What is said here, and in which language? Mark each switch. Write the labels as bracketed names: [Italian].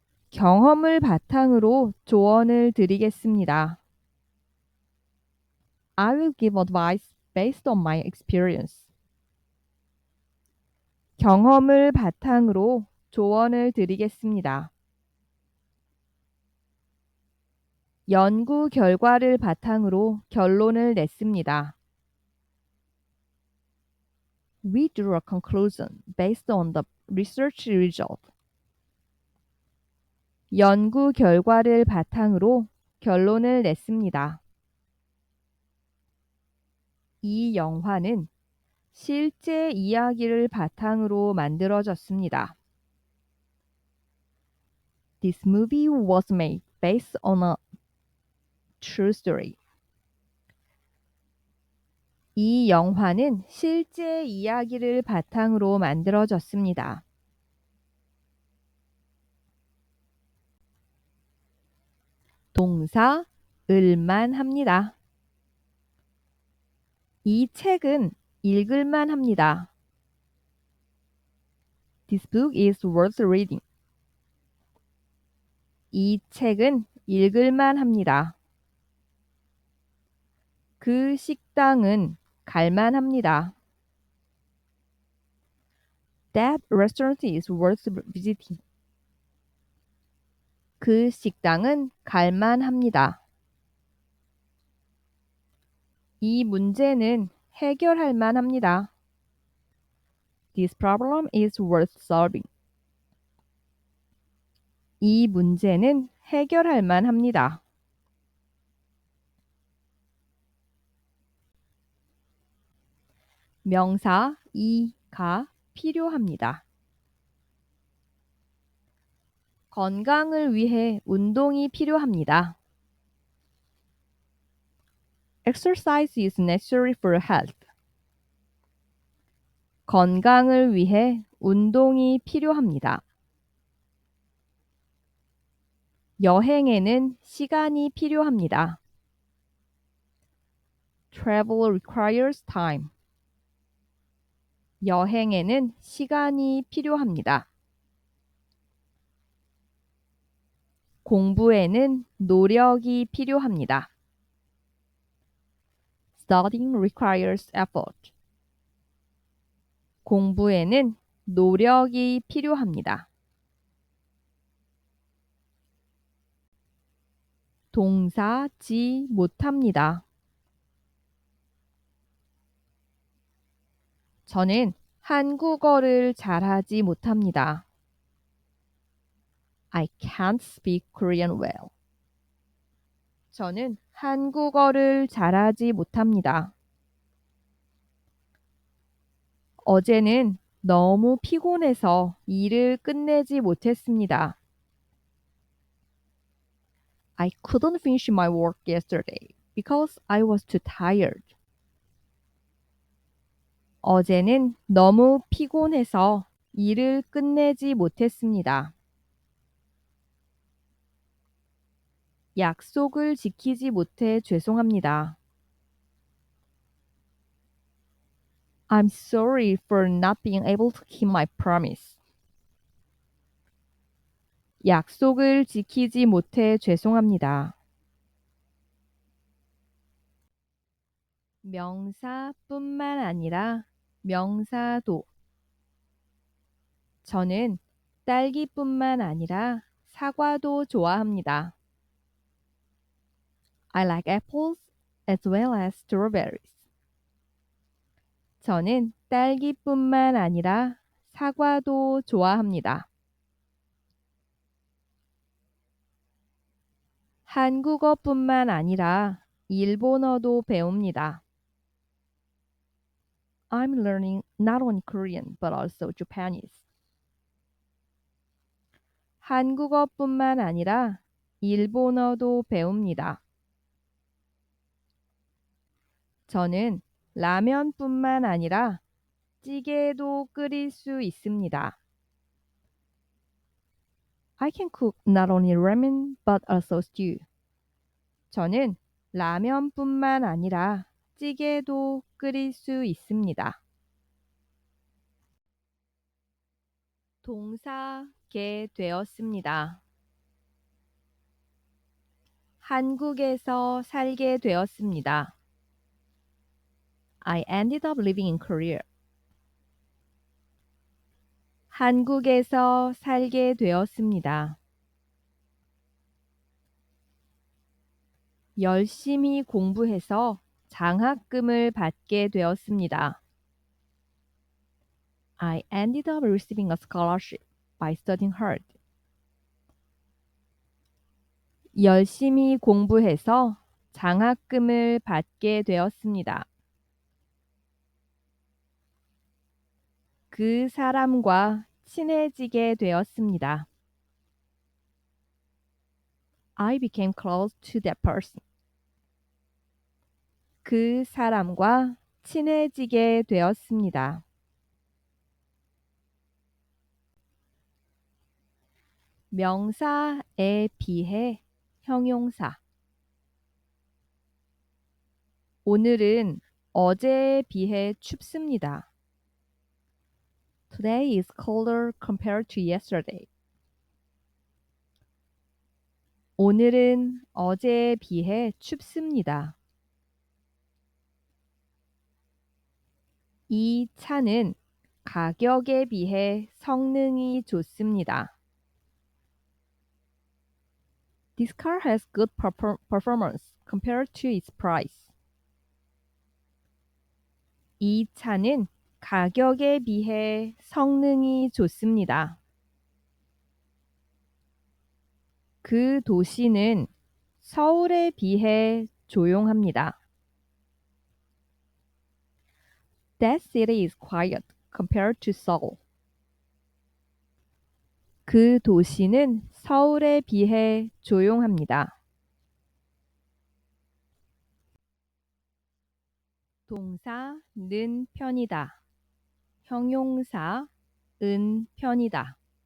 [Korean] 경험을 바탕으로 조언을 드리겠습니다. [English] I will give advice based on my experience. [Korean] 경험을 바탕으로 조언을 드리겠습니다. 연구 결과를 바탕으로 결론을 냈습니다. [English] We drew a conclusion based on the research result. [Korean] 연구 결과를 바탕으로 결론을 냈습니다. 이 영화는 실제 이야기를 바탕으로 만들어졌습니다. [English] This movie was made based on a true story. [Korean] 이 영화는 실제 이야기를 바탕으로 만들어졌습니다. 동사 을만 합니다. 이 책은 읽을만 합니다. [English] This book is worth reading. [Korean] 이 책은 읽을만 합니다. 그 식당은 갈만 합니다. [English] That restaurant is worth visiting. [Korean] 그 식당은 갈만 합니다. 이 문제는 해결할 만합니다. [English] This problem is worth solving. [Korean] 이 문제는 해결할 만합니다. 명사 이가 필요합니다. 건강을 위해 운동이 필요합니다. [English] Exercise is necessary for health. [Korean] 건강을 위해 운동이 필요합니다. 여행에는 시간이 필요합니다. [English] Travel requires time. [Korean] 여행에는 시간이 필요합니다. 공부에는 노력이 필요합니다. [English] Studying requires effort. [Korean] 공부에는 노력이 필요합니다. 동사지 못합니다. 저는 한국어를 잘하지 못합니다. [English] I can't speak Korean well. [Korean] 저는 한국어를 잘하지 못합니다. 어제는 너무 피곤해서 일을 끝내지 못했습니다. [English] I couldn't finish my work yesterday because I was too tired. [Korean] 어제는 너무 피곤해서 일을 끝내지 못했습니다. 약속을 지키지 못해 죄송합니다. [English] I'm sorry for not being able to keep my promise. [Korean] 약속을 지키지 못해 죄송합니다. 명사뿐만 아니라 명사도. 저는 딸기뿐만 아니라 사과도 좋아합니다. [English] I like apples as well as strawberries. [Korean] 저는 딸기뿐만 아니라 사과도 좋아합니다. 한국어뿐만 아니라 일본어도 배웁니다. [English] I'm learning not only Korean but also Japanese. [Korean] 한국어뿐만 아니라 일본어도 배웁니다. 저는 라면뿐만 아니라 찌개도 끓일 수 있습니다. [English] I can cook not only ramen but also stew. [Korean] 저는 라면뿐만 아니라 찌개도 끓일 수 있습니다. 동사게 되었습니다. 한국에서 살게 되었습니다. [English] I ended up living in Korea. [Korean] 한국에서 살게 되었습니다. 열심히 공부해서 장학금을 받게 되었습니다. [English] I ended up receiving a scholarship by studying hard. [Korean] 열심히 공부해서 장학금을 받게 되었습니다. 그 사람과 친해지게 되었습니다. [English] I became close to that person. [Korean] 그 사람과 친해지게 되었습니다. 명사에 비해 형용사. 오늘은 어제에 비해 춥습니다. [English] Today is colder compared to yesterday. [Korean] 오늘은 어제에 비해 춥습니다. 이 차는 가격에 비해 성능이 좋습니다. [English] This car has good performance compared to its price. [Korean] 이 차는 가격에 비해 성능이 좋습니다. 그 도시는 서울에 비해 조용합니다. [English] That city is quiet compared to Seoul. [Korean] 그 도시는 서울에 비해 조용합니다. 동사 는 편이다. 형용사 은 편이다.